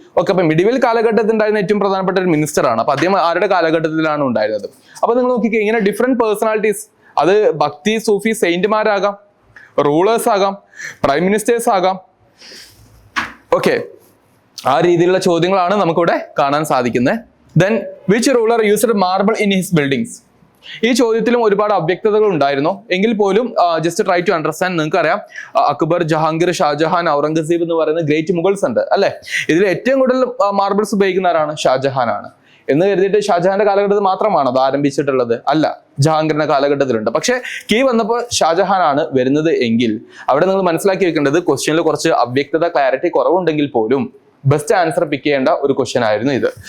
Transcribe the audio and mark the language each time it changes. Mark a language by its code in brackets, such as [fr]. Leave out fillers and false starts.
[ml] Okay, അപ്പൊ medieval കാലഘട്ടത്തിൽ ഉണ്ടായിരുന്ന ഏറ്റവും പ്രധാനപ്പെട്ട ഒരു മിനിസ്റ്റർ ആണ്. അപ്പൊ അദ്ദേഹം ആരുടെ കാലഘട്ടത്തിലാണ് ഉണ്ടായിരുന്നത്? അപ്പൊ നിങ്ങൾ നോക്കിക്കേ, ഇങ്ങനെ ഡിഫറെന്റ് പേഴ്സണാലിറ്റീസ്, അത് ഭക്തി സൂഫി സെയിന്റുമാരാകാം, റൂളേഴ്സ് ആകാം, പ്രൈം മിനിസ്റ്റേഴ്സ് ആകാം. ഓക്കെ, ആ രീതിയിലുള്ള ചോദ്യങ്ങളാണ് നമുക്കിവിടെ കാണാൻ സാധിക്കുന്നത്. [en] Then which ruler used marble in his buildings? [ml] ഈ ചോദ്യത്തിലും ഒരുപാട് അവ്യക്തതകൾ ഉണ്ടായിരുന്നു. എങ്കിൽ പോലും [en] Just try to understand. [ml] നിങ്ങൾക്ക് അറിയാം, അക്ബർ, ജഹാംഗീർ, ഷാജഹാൻ, ഔറംഗസീബ് എന്ന് പറയുന്ന ഗ്രേറ്റ് മുഗൾസ് ഉണ്ട് അല്ലെ. ഇതിൽ ഏറ്റവും കൂടുതൽ മാർബിൾസ് ഉപയോഗിക്കുന്നവരാണ് ഷാജഹാൻ ആണ്. എന്ന് കരുതിയിട്ട് ഷാജഹാന്റെ കാലഘട്ടത്തിൽ മാത്രമാണ് അത് ആരംഭിച്ചിട്ടുള്ളത്? അല്ല, ജഹാംഗീറിന്റെ കാലഘട്ടത്തിലുണ്ട്. പക്ഷെ കീ വന്നപ്പോൾ ഷാജഹാൻ ആണ് വരുന്നത് എങ്കിൽ അവിടെ നിങ്ങൾ മനസ്സിലാക്കി വെക്കേണ്ടത്, ക്വസ്റ്റ്യനിൽ കുറച്ച് അവ്യക്തത, ക്ലാരിറ്റി കുറവുണ്ടെങ്കിൽ പോലും ബെസ്റ്റ് ആൻസർ പിക്ക് ചെയ്യേണ്ട ഒരു ക്വസ്റ്റ്യൻ ആയിരുന്നു ഇത്.